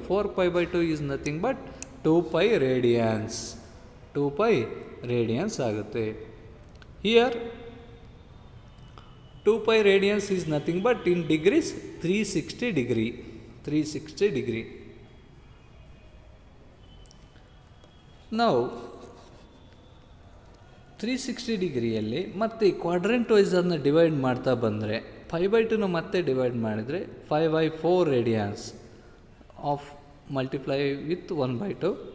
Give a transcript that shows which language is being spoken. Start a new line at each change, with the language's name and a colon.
English: 4π/2 is nothing but 2π radians.
Kannada: 2π radians ಆಗುತ್ತೆ.
English: Here 2π radians is nothing but in degrees 360 degree. 360 degree.
Kannada: Now 360 ಡಿಗ್ರಿಯಲ್ಲಿ ಮತ್ತೆ quadrant wise ಅದನ್ನ divide ಮಾಡ್ತಾ ಬಂದರೆ π/2ನ ಮತ್ತೆ ಡಿವೈಡ್ ಮಾಡಿದರೆ 5/4 ರೇಡಿಯನ್ಸ್ ಆಫ್ ಮಲ್ಟಿಪ್ಲೈ ವಿತ್ 1/2.